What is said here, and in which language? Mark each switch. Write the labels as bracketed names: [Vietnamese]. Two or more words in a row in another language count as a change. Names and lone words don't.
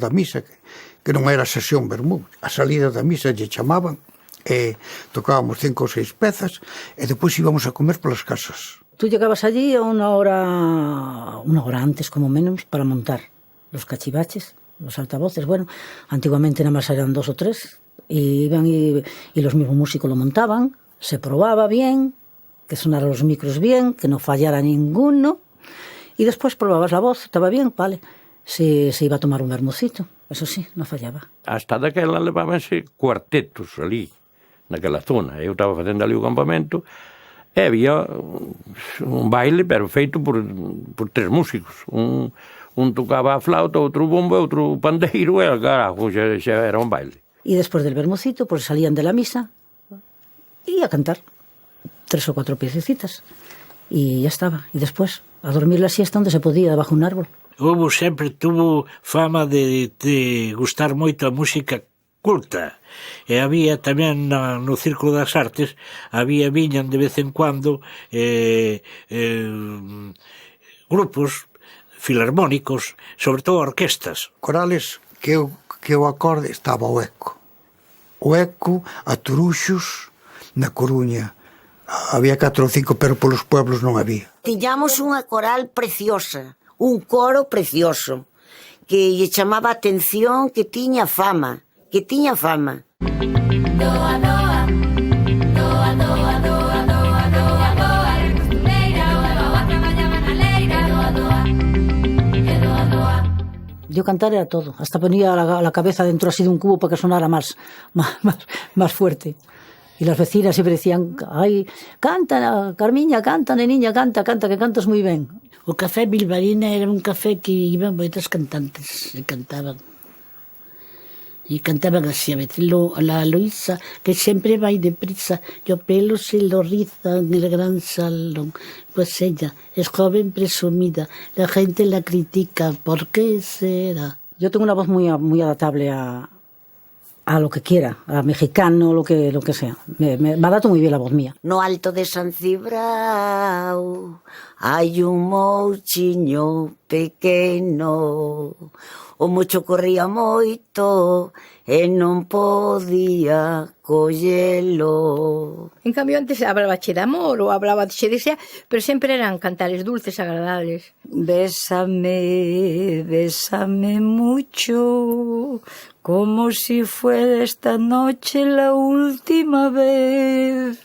[Galician] da misa, que non era sesión vermú, a salida da misa lle chamaban, e tocábamos 5 ou 6 pezas, e depois íbamos a comer polas casas. [Spanish] Tú llegabas allí a una hora antes, como menos, para montar los cachivaches, los altavoces. Bueno, antiguamente nada más eran 2 o 3, y iban y los mismos músicos lo montaban, se probaba bien, que sonaran los micros bien, que no fallara ninguno. Y después probabas la voz, estaba bien, vale. Se iba a tomar un vermucito, eso sí, no fallaba. [Galician] Hasta daquela levábanse cuartetos ali, naquela zona. Eu estaba facendo ali o campamento e había un baile, pero feito por 3 músicos. Un tocaba a flauta, outro bombo, outro pandeiro, e carajo, xa era un baile. [Spanish] Y después del vermucito, pues salían de la misa y a cantar 3 o 4 piececitas. Y ya estaba. Y después a dormir la siesta onde se podía, debajo un árbol. [Galician] Hubo sempre tuvo fama de gustar moito a música culta. E había tamén no Círculo das Artes, viñan de vez en cuando grupos filarmónicos, sobre todo orquestas. Corales que o acorde estaba o Eco. O Eco, a Turuxos, na Coruña. Había 4 ou 5, pero polos pueblos non había. Tiñamos unha coral preciosa, un coro precioso, que lle chamaba a atención, que tiña fama. Doa, doa, doa, doa, doa, doa, doa, doa, eres costureira, doa, traballaban na leira, doa, doa, e doa, doa. [Spanish] Yo cantar era todo, hasta ponía la cabeza dentro así de un cubo para que sonara más fuerte. Y las vecinas siempre decían, ay, [Galician] canta, Carmiña, canta, neniña, canta, que cantas muy ben. O Café Bilbarina era un café que iban moitas cantantes e cantaban. E cantaban así a veces. La Luisa, que sempre vai deprisa, e o pelo [Spanish] se lo riza en el gran salón. Pues ella es joven presumida, la gente la critica, ¿por qué será? Yo tengo una voz muy adaptable a lo que quiera, a mexicano, lo que sea. Me adapto muy bien la voz mía. [Galician] No alto de San Cibrao hai un mouchiño pequeno, o mocho corría moito e non podía collelo. En cambio, antes hablaba che de amor ou hablaba che de desea, pero sempre eran cantares dulces, agradables. [Spanish] Bésame, bésame mucho, como si fuera esta noche la última vez.